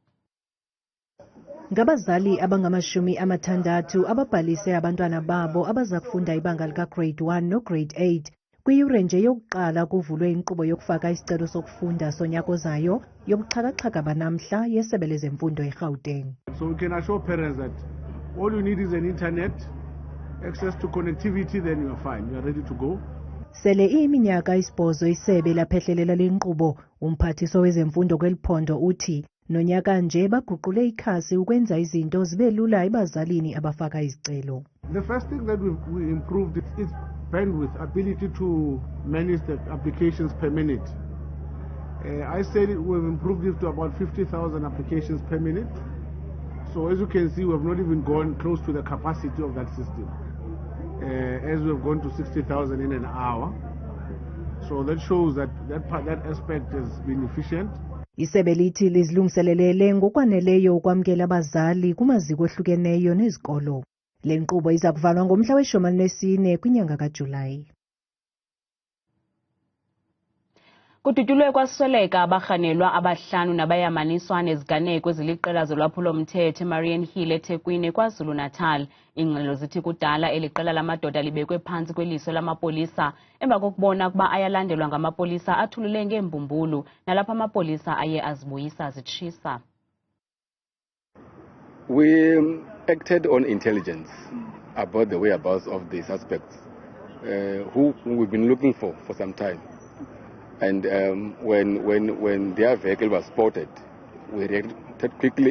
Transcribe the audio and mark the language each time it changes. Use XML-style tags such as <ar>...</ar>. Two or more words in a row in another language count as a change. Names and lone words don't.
<xh>Ngabazali abangama-60 ababhalise abantwana babo abaza kufunda ibanga lika-Grade 1 no-Grade 8. Kwiyure nje yokuqala kuvulwe inkqubo yokufaka isicelo sokufunda sonyaka ozayo yobuxhakaxhaka banamhla yeSebe lezeMfundo eGauteng.</xh> <en>So we can assure parents that all you need is an internet, access to connectivity, then you are fine, you are ready to go.</en> <xh>Sele iyiminyaka 8 isebe laphehlelela le nkqubo, umphathiswa wezemfundo kweliphondo uthi nonyaka nje baguqule ikhasi ukwenza izinto zibe lula ebazalini abafaka izicelo.</xh> <en>The first thing that we improved is bandwidth, ability to manage the applications per minute. I said we've improved it to about 50,000 applications per minute. So as you can see, we have not even gone close to the capacity of that system. As we have gone to 60,000 in an hour. So that shows that that aspect has been efficient.</en> <xh>Isebe lithi lizilungiselelele ngokwaneleyo ukwamkela abazali kumaziko ohlukeneyo nezikolo. Le nkqubo iza kuvalwa ngomhla we-14 kwinyanga kaJulayi. Kudutyulwe kwasweleka abarhanelwa abahlanu nabayamaniswa neziganeko eziliqela zolwaphulo-mthetho eMarian Hill eThekwini KwaZulu Natal. Iingxelo zithi kudala eli qela lamadoda libekwe phantsi kweliso lamapolisa emva kokubona ukuba ayalandelwa ngamapolisa athulule ngeembumbulu nalapho amapolisa aye azibuyisa zitshisa.</xh> <en>We acted on intelligence about the whereabouts of the suspects who we've been looking for some time. And when their vehicle was spotted, we reacted quickly.</en>